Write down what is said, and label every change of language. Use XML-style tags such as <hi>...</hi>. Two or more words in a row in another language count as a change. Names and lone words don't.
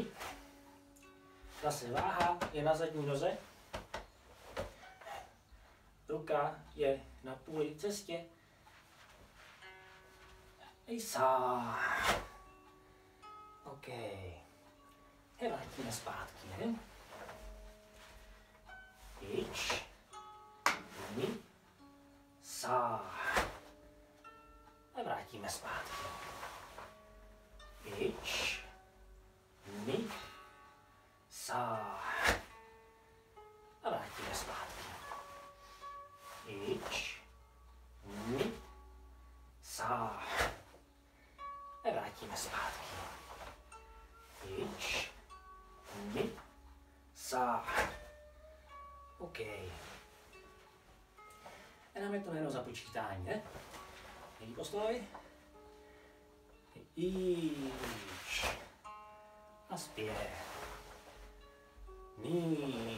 <cs>Zase váha je na zadní noze. Ruka je na půli cestě.</cs> <ja>に、さん.</ja> <cs>vrátíme zpátky, ne?</cs> <ja>いち、に、さん.</ja> <cs>A vrátíme zpátky.</cs> <ja>いち、に、さん.</ja> <cs>A vrátíme zpátky.</cs> <ja>いち、に、さん.</ja> <cs>A vrátíme zpátky.</cs> <ja>いち、に、さん.</ja> <cs>OK. A dáme to jenom za počítání, ne? Nejdi postoj. Ič. A zpět. Ni.</cs>